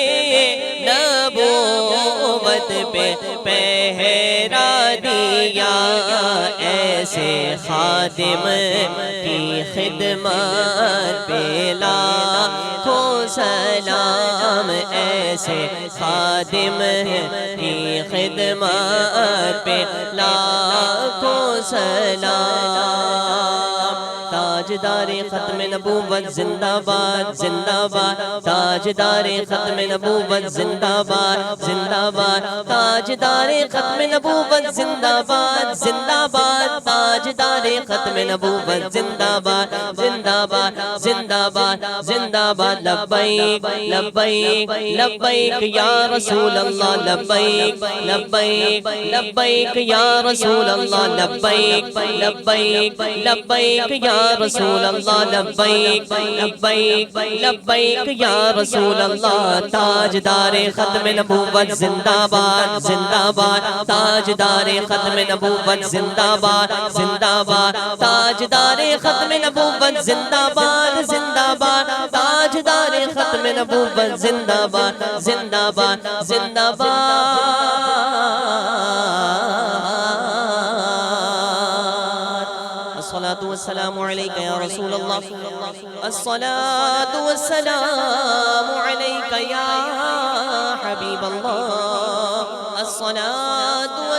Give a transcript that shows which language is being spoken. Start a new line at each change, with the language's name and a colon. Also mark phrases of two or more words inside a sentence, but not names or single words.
Urdu: نبوت پہ پہرا دیا ایسے خادم کی خدمت پہ لاکھوں سلام ایسے خادم کی خدمت پہ لاکھوں سلام تاجدار ختم نبوت زندہ باد زندہ باد تاجدار ختم نبوت زندہ باد زندہ باد تاجدار ختم نبوت زندہ باد زندہ باد تاجدار ختم نبوت زندہ باد زندہ باد زندہ باد زندہ باد
Arabic: لبیک لبیک لبیک یا رسول اللہ لبیک لبیک لبیک یا رسول اللہ لبیک لبیک لبیک یا رسول اللہ لبیک لبیک لبیک یا رسول اللہ
Urdu: تاجدار ختم نبوت زندہ باد زندہ باد تاجدار ختم نبوت زندہ باد زندہ باد تاجدار ختم نبوت زندہ باد زندہ باد تاجدار ختم نبوت زندہ باد زندہ باد زندہ
Arabic: الصلاة والسلام عليك يا رسول الله الصلاة والسلام عليك يا حبيب الله الصلاة